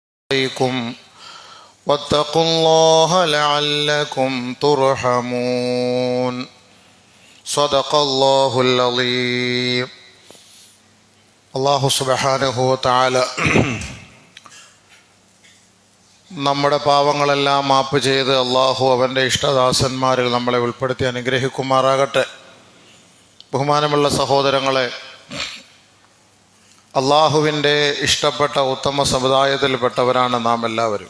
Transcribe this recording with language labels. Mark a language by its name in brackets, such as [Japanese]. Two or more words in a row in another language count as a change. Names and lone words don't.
[Arabic] عليكم واتقوا الله لعلكم ترحمون صدق الله العظيم. الله سبحانه وتعالى [Malayalam] നമ്മുടെ പാവങ്ങളെല്ലാം മാപ്പ് ചെയ്ത് അള്ളാഹു അവൻ്റെ ഇഷ്ടദാസന്മാരിൽ നമ്മളെ ഉൾപ്പെടുത്തി അനുഗ്രഹിക്കുമാറാകട്ടെ. ബഹുമാനമുള്ള സഹോദരങ്ങളെ, അള്ളാഹുവിൻ്റെ ഇഷ്ടപ്പെട്ട ഉത്തമ സമുദായത്തിൽപ്പെട്ടവരാണ് നാം എല്ലാവരും.